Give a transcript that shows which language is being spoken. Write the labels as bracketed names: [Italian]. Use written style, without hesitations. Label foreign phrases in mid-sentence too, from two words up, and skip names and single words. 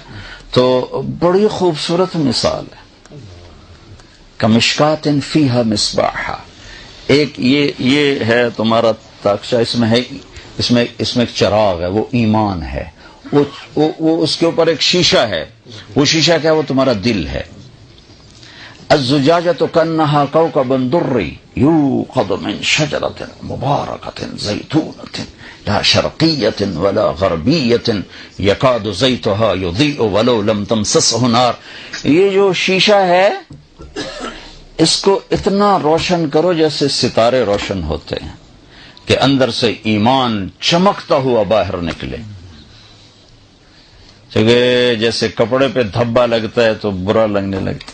[Urdu] تو بڑی خوبصورت مثال ہے. [Arabic] کمشکات فیہا مصباح. [Urdu] ایک یہ ہے تمہارا تاکچہ, اس میں ہے, اس میں ایک چراغ ہے, وہ ایمان ہے. وہ اس کے اوپر ایک شیشہ ہے, وہ شیشہ کیا ہے؟ وہ تمہارا دل ہے. [Arabic] الزجاجۃ کانہا کوکب درّی یوقد من شجرۃ مبارکۃ زیتونۃ لا شرقیۃ ولا غربیۃ یکاد زیتھا یضیء ولو لم تمسسہ نار. [Urdu] یہ جو شیشہ ہے اس کو اتنا روشن کرو جیسے ستارے روشن ہوتے ہیں, کہ اندر سے ایمان چمکتا ہوا باہر نکلے. جیسے کپڑے پہ دھبا لگتا ہے تو برا لگنے لگتا ہے.